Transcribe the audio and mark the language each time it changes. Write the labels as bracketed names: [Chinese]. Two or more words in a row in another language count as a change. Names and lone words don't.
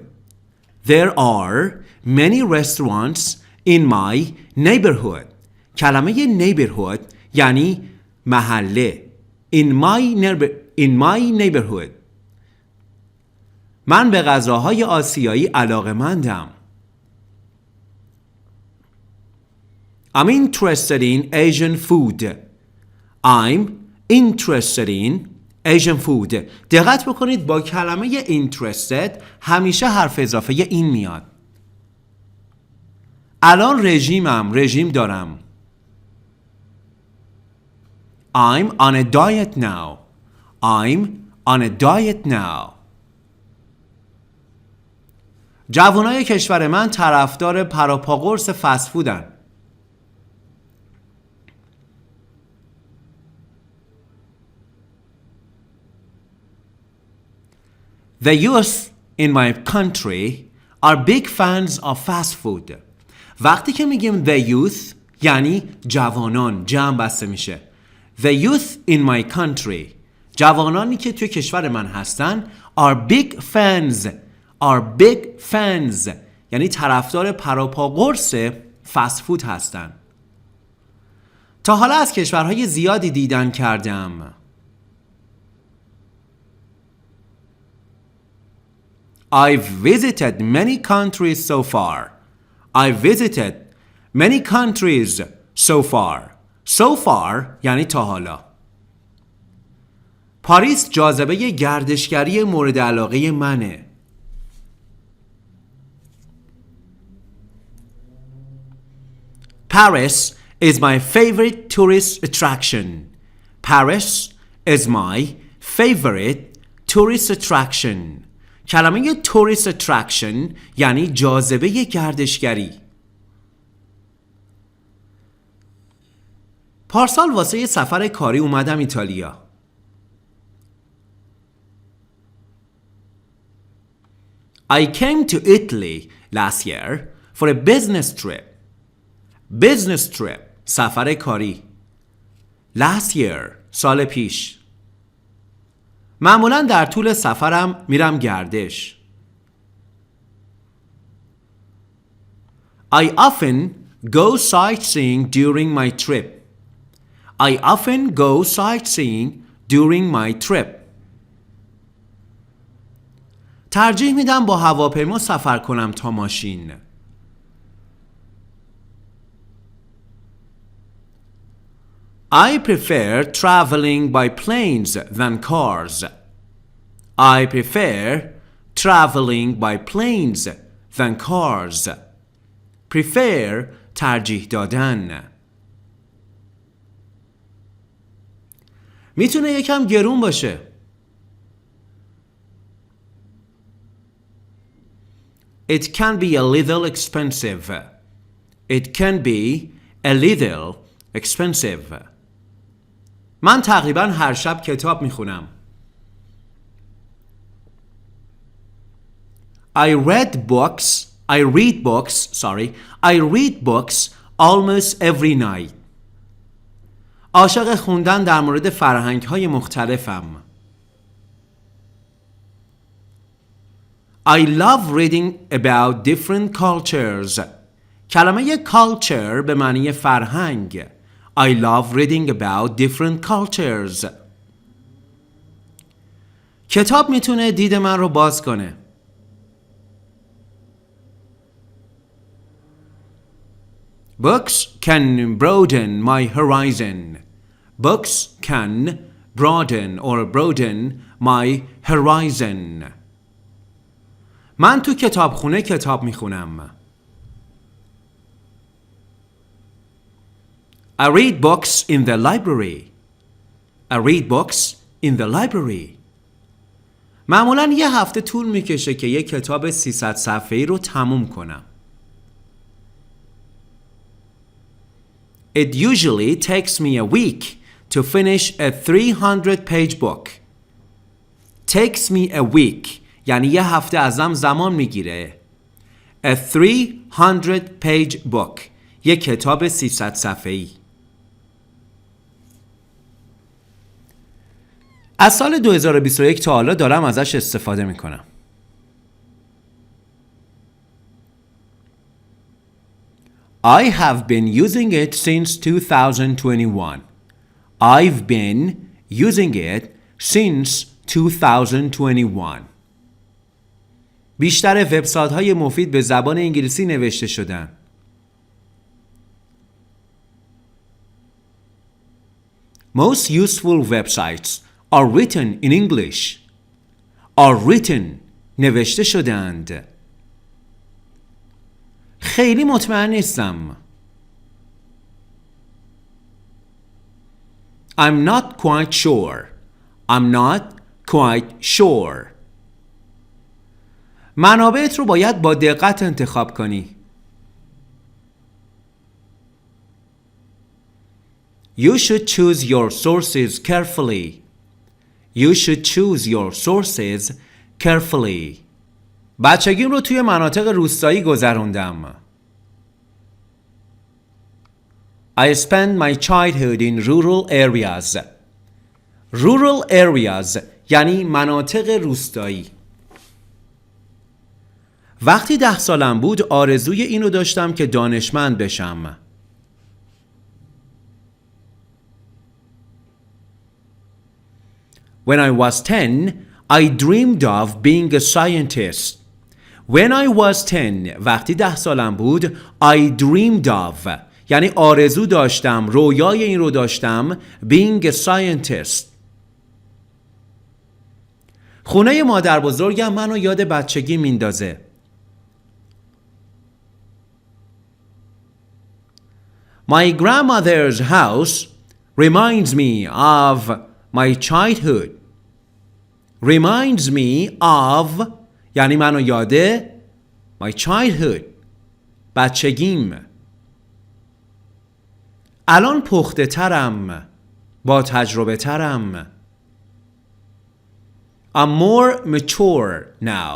[English] There are many restaurants in my neighborhood. [Persian] کلمه neighborhood یعنی محله. [English] In my neighborhood. [Persian] من به غذاهای آسیایی علاقه‌مندم. [English] I'm interested in Asian food. I'm interested in Asian food. [Persian] دقت بکنید با کلمه interested همیشه حرف اضافه این میاد. الان رژیم دارم. [English] I'm on a diet now. I'm on a diet now. [Persian] جوانای کشور من طرفدار پراپاقرص [English] fast food. The youth in my country are big fans of fast food. [Persian] وقتی که میگیم [English] the youth [Persian] یعنی جوانان، جمع بسته میشه. [English] The youth in my country [Persian] جوانانی که توی کشور من هستن [English] are big fans [Persian] یعنی طرفدار پراپاقرص [English] fast food [Persian] هستن. تا حالا از کشورهای زیادی دیدن کردم. [English] I've visited many countries so far. I've visited many countries so far. So far [Persian] یعنی تا حالا. پاریس جاذبه گردشگری مورد علاقه منه. [English] Paris is my favorite tourist attraction. Paris is my favorite tourist attraction. [Persian] کلمه [English] tourist attraction [Persian] یعنی جاذبه گردشگری. پارسال واسه یه سفر کاری اومدم ایتالیا. [English] I came to Italy last year for a business trip. Business trip [Persian] سفر کاری. [English] Last year [Persian] سال پیش. معمولا در طول سفرم میرم گردش. [English] I often go sightseeing during my trip. I often go sightseeing during my trip. [Persian] ترجیح میدم با هواپیما سفر کنم تا ماشین. [English] I prefer traveling by planes than cars. I prefer traveling by planes than cars. [Persian] Prefer ترجیح دادن. میتونه یکم گرون باشه. [English] It can be a little expensive. It can be a little expensive. [Persian] من تقریبا هر شب کتاب میخونم. [English] I read books almost every night. [Persian] عاشق خوندن در مورد فرهنگ‌های مختلفم. [English] I love reading about different cultures. [Persian] کلمه culture به معنی فرهنگ. [English] I love reading about different cultures. [Persian] کتاب میتونه دید من رو باز کنه. [English] Books can broaden my horizon. Books can broaden my horizon. [Persian] من تو کتابخونه کتاب میخونم. [English] I read books in the library. I read books in the library. [Persian] معمولاً یه هفته طول میکشه که یه کتاب 300 صفحه‌ای رو تموم کنم. [English] It usually takes me a week to finish a 300-page book. Takes me a week [Persian] یعنی یه هفته ازم زمان میگیره. [English] A 300-page book [Persian] یه کتاب 300 صفحه‌ای. از سال 2021 تا حالا دارم ازش استفاده میکنم. [English] I have been using it since 2021. I've been using it since 2021. [Persian] بیشتر وبسایت‌های مفید به زبان انگلیسی نوشته شدن. [English] Most useful websites are written in English. Are written [Persian] نوشته شدند. خیلی مطمئن نیستم. [English] I'm not quite sure. I'm not quite sure. [Persian] منابعت رو باید با دقت انتخاب کنی. [English] You should choose your sources carefully. You should choose your sources carefully. [Persian] بچگیم رو توی مناطق روستایی گذروندم. [English] I spent my childhood in rural areas. Rural areas [Persian] یعنی مناطق روستایی. وقتی 10 سالم بود آرزوی اینو داشتم که دانشمند بشم. [English] When I was 10, I dreamed of being a scientist. When I was 10 [Persian] وقتی 10 سالم بود [English] I dreamed of [Persian] یعنی آرزو داشتم رویای این رو داشتم [English] being a scientist. [Persian] خونه مادر بزرگم منو یاد بچگی میندازه. [English] My grandmother's house reminds me of my childhood. Reminds me of [Persian] یعنی منو یاده [English] my childhood بچگیم. [Persian] الان پخته ترم با تجربه ترم. [English] I'm more mature now.